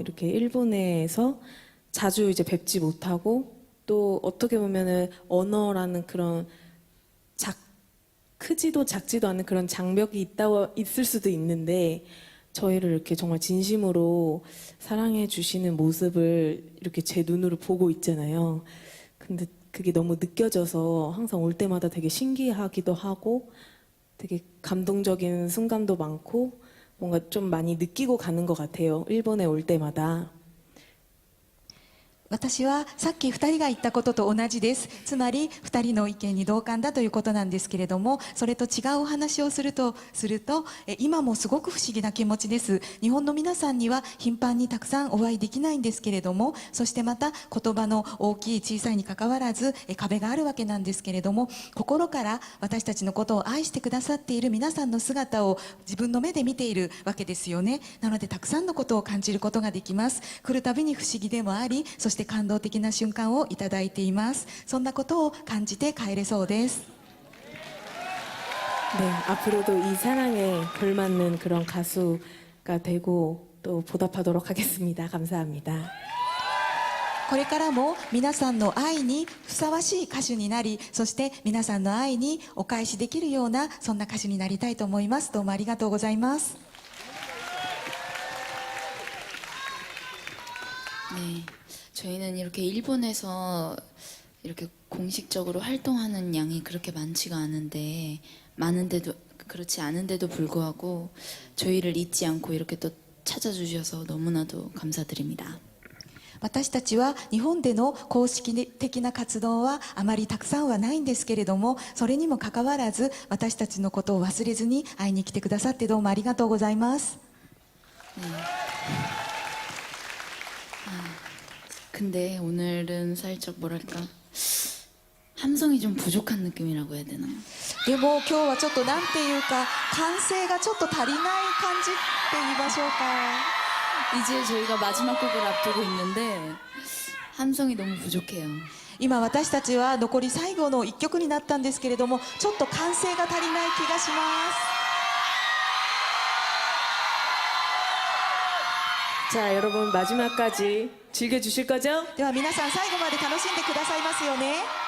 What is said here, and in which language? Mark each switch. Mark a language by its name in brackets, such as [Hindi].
[Korean] 이렇게 일본에서 자주 이제 뵙지 못하고 또 어떻게 보면은 언어라는 그런 크지도 작지도 않은 그런 장벽이 있을 수도 있는데 저희를 이렇게 정말 진심으로 사랑해 주시는 모습을 이렇게 제 눈으로 보고 있잖아요. 근데 그게 너무 느껴져서 항상 올 때마다 되게 신기하기도 하고 되게 감동적인 순간도 많고 뭔가 좀 많이 느끼고 가는 것 같아요. 일본에 올 때마다. [Japanese] 私はさっき2人が言ったことと同じです。つまり2人の意見に同感だということなんですけれどもそれと違うお話をすると今もすごく不思議な気持ちです。日本の皆さんには頻繁にたくさんお会いできないんですけれどもそしてまた言葉の大きい小さいにかかわらず壁があるわけなんですけれども心から私たちのことを愛してくださっている皆さんの姿を自分の目で見ているわけですよね。なのでたくさんのことを感じることができます。来るたびに不思議でもありそして感動的な瞬間をいただいています。そんなことを感じて帰れそうです。 [Korean] 네, 앞으로도 이 사랑에 걸맞는 그런 가수가 되고 또 보답하도록 하겠습니다. 감사합니다. [Japanese] これからも皆さんの愛にふさわしい歌手になりそして皆さんの愛にお返しできるようなそんな歌手になりたいと思います。どうもありがとうございます。 [Korean] 네, 저희는 이렇게 일본에서 이렇게 공식적으로 활동하는 양이 그렇게 많지가 많은데도 그렇지 않은데도 불구하고 저희를 잊지 않고 이렇게 또 찾아주셔서 너무나도 감사드립니다. [Japanese] 私たちは日本での公式的な活動はあまりたくさんはないんですけれどもそれにもかかわらず私たちのことを忘れずに会いに来てくださってどうもありがとうございます。 [Korean] 네. 근데 오늘은 살짝 뭐랄까 함성이 좀 부족한 느낌이라고 해야 되나? [Japanese] でも今日はちょっとなんていうか歓声がちょっと足りない感じって言いましょうか。 [Korean] 이제 저희가 마지막 곡을 앞두고 있는데 함성이 너무 부족해요. [Japanese] 今私たちは残り最後の1曲になったんですけれどもちょっと歓声が足りない気がします。 [Korean] 자, 여러분 마지막까지 즐겨주실 거죠? [Japanese] では皆さん最後まで楽しんでくださいますよね。